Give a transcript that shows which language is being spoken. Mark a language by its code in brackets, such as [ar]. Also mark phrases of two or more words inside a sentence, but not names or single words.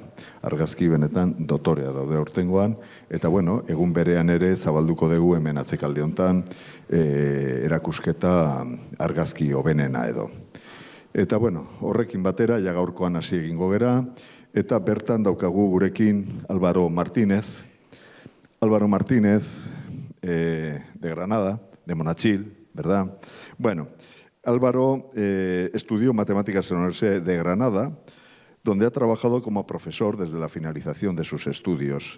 [eu] Argazki benetan dotorea daude aurtengoan, eta bueno, egun berean ere zabalduko dugu hemen atzekalde hontan erakusketa argazki hobenena edo. Eta bueno, horrekin batera, ja gaurkoan hasi egingo gera, eta bertan daukagu gurekin Álvaro Martínez. [es] Álvaro Martínez, de Granada, de Monachil, ¿verdad? Bueno, Álvaro estudió matemáticas en la Universidad de Granada, donde ha trabajado como profesor desde la finalización de sus estudios.